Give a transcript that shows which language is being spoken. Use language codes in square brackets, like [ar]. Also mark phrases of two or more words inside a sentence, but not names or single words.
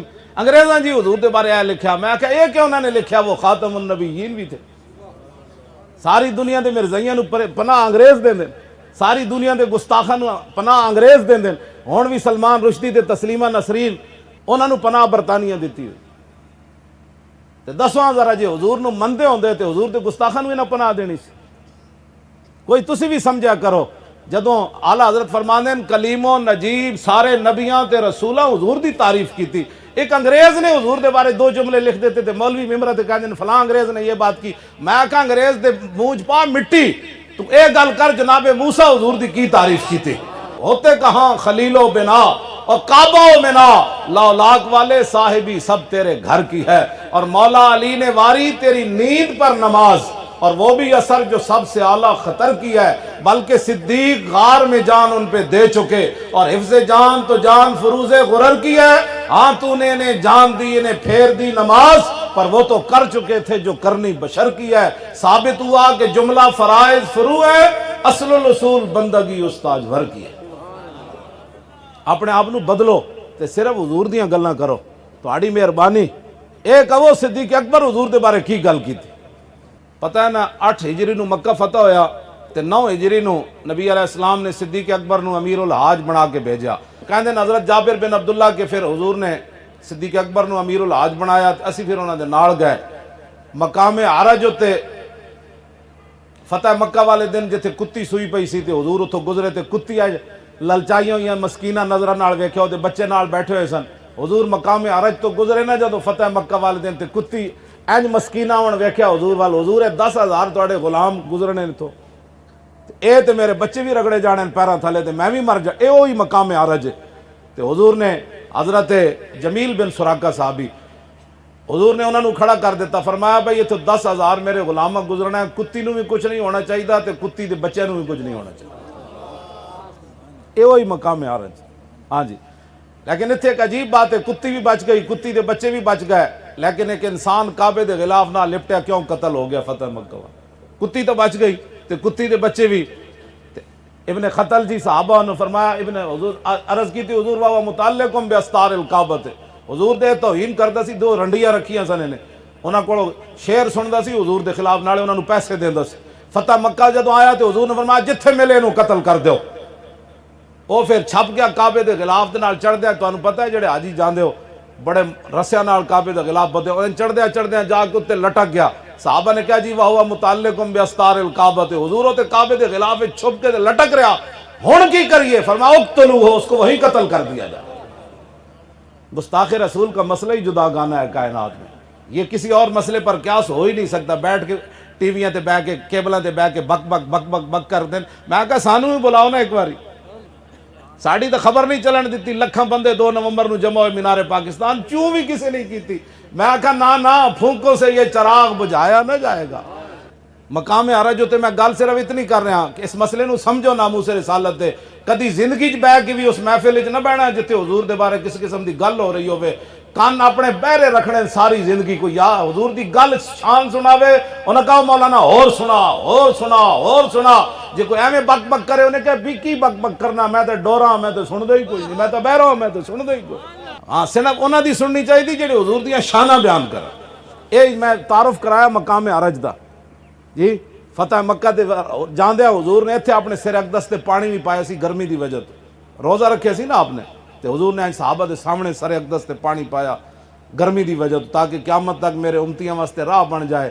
[pa] انگریزاں جی حضور دے بارے لکھیا، میں کہا یہ کہ انہوں نے لکھیا وہ خاتم النبیین بھی تھے۔ ساری دنیا دے مرزائیاں نو پناہ انگریز دیں دیں، ساری دنیا دے گستاخاں نو پناہ انگریز دیں دیں، ہون بھی سلمان رشدی تے تسلیمہ نسرین انہاں نو پناہ برطانیہ دیتی ہوئی۔ تے دسواں ذرا جی حضور نو مندے ہوندے تے حضور تے گستاخاں نو نہ پناہ دینی سی۔ کوئی تسی بھی سمجھا کرو، جدوں اعلیٰ حضرت فرماندے ہیں کلیم و نجیب سارے نبیاں تے رسولاں حضور دی تعریف کی تھی، ایک انگریز نے حضور دے بارے دو جملے لکھ دیتے تھے، مولوی ممبر تے کہندے فلاں انگریز نے یہ بات کی، میں کہا انگریز دے منہ پا مٹی، تو اے گل کر جناب موسیٰ حضور دی کی تعریف کی تھی۔ [ur] ہوتے کہاں خلیل و بنا اور کعبہ و منا، لاولاک والے صاحبی سب تیرے گھر کی ہے، اور مولا علی نے واری تیری نیند پر نماز، اور وہ بھی اثر جو سب سے اعلیٰ خطر کی ہے، بلکہ صدیق غار میں جان ان پہ دے چکے، اور حفظ جان تو جان فروز غرر کی ہے، ہاں تو نے انہیں جان دی انہیں پھیر دی نماز، پر وہ تو کر چکے تھے جو کرنی بشر کی ہے۔ ثابت ہوا کہ جملہ فرائض فرو ہے، اصل الاصول بندگی استاج بھر کی ہے۔ [pa] اپنے آپ نو بدلو تے صرف حضور دیاں گلاں کرو، تہاڈی مہربانی۔ ایک وہ صدیق اکبر حضور دے بارے کی گل کی تھی، پتہ ہے نا 8 ہجری نو مکہ فتح ہویا تے 9 ہجری نو نبی علیہ السلام نے صدیق اکبر نو امیر الحاج بنا کے بھیجا۔ کہندے حضرت جابر بن عبداللہ کے پھر حضور نے صدیق اکبر نو امیر الحاج بنایا، اسی پھر انہاں دے نال گئے مقام عرج تے فتح مکہ والے دن جتھے کتی سوئی پئی سی تے حضور اتھوں گزرے تے کتی آئے للچائیاں ہوئیاں مسکینہ نظرہ نال ویکھیا تے بچے نال بیٹھے ہوئے سن۔ حضور مقام عرج تو گزرے نا جدو فتح مکہ والے دن تے کتی اینج مسکینہ ہون ویکھیا حضور وال، حضور 10,000 تواڈے غلام گزرنے تو اے تے میرے بچے بھی رگڑے جانے پیراں تھلے تے میں بھی مر جا، اے وہی مقام عرج ہے۔ تے حضور نے حضرت جمیل بن سراقہ صحابی، حضور نے انہوں نے کھڑا کر دیتا، فرمایا بھائی یہ تو 10,000 میرے غلامہ گزرنا ہے، کتی نو بھی کچھ نہیں ہونا چاہیے تے کتی دے بچے نو بھی کچھ نہیں ہونا چاہیے۔ [ur] یہ وہی مقام عرج. ہاں جی. [pa] لیکن اتنے ایک عجیب بات ہے, کتی بھی بچ گئی, کتی دے بچے بھی بچ گئے, لیکن ایک انسان کعبے دے غلاف نہ لپٹیا کیوں قتل ہو گیا فتح مکہ. کتی تو بچ گئی تے کتی دے بچے بھی. ابن خطل جی صحابہ نے فرمایا, ابن حضور عرض کی تھی حضور بابا [ar] متعلقم باستار الکعبۃ, [pa] حضور دے توہین کردا سی, 2 رنڈیاں رکھیاں سن نے, انہاں کولوں شعر سندا سی حضور دے خلاف, نالے انہاں نوں پیسے دیندا سی. فتح مکہ جدوں آیا تو حضور نے فرمایا جتھے ملے انہوں قتل کر دیو. وہ پھر چھپ گیا کعبے دے غلاف دے نال چڑھ دیا. تانوں پتہ ہے جڑے حاجی جاندے ہو بڑے رسیاں نال کعبے دے غلاف بدے, انہیں چڑھ دیا جا کے تے لٹک گیا. صحابہ نے کہا جی وہو [ar] متعلقم باستار الکعبۃ, [pa] حضور تے کعبے دے غلاف چھپ کے لٹک رہا, ہن کی کریے؟ [ur] فرمایا اقتلوہ, اس کو وہی قتل کر دیا جائے. گستاخ رسول کا مسئلہ ہی جدا گانا ہے کائنات میں. یہ کسی اور مسئلے پر قیاس ہو ہی نہیں سکتا. [pa] بیٹھ کے ٹی ویاں تے بہ کے کیبلاں تے بہ کے بک بک بک بک بک کر دین. میں کہا سانوں بھی بلاؤ نا ایک باری, ساڑی تو خبر نہیں چلن دیتی. لکھاں بندے 2 نومبر نو جمع ہوئے مینار پاکستان, کیوں بھی کسی نہیں کیتی. [ur] میں کہا نا پھونکوں سے یہ چراغ بجھایا نہ جائے گا. [pa] مقام عرج ہوتے میں گل صرف اتنی کر رہا کہ اس مسئلے نو سمجھو ناموس رسالت دے. کدی زندگی بہ کے بھی اس محفل نہ بہنا جتے حضور دے بارے کس قسم دی گل ہو رہی ہوئے, کان اپنے بہرے رکھنے ساری زندگی کو. یا حضور دی گل شان سناوے, انہاں کہا مولانا اور سنا. جے کوئی ایویں بک بک کرے انہیں کہا بھی کی بک بک کرنا, میں تے ڈوراں, میں تے سن دے ہی کوئی نہیں, میں تے بہرا, میں تے سن دے ہی کوئی. ہاں صرف انہاں دی سننی چاہیے تھی جڑے حضور دیاں شاناں بیان کرن. یہ میں تعارف کرایا مقام عرج دا جی. فتح مکہ دے جاندیا حضور نے اتنے اپنے سر اقدس تے پانی بھی پایا سی گرمی دی وجہ تو. روزہ رکھے سی نا آپ نے, تے حضور نے صحابہ دے سامنے سر اقدس تے پانی پایا گرمی دی وجہ تو, تاکہ قیامت تک میرے امتیاں واسطے راہ بن جائے.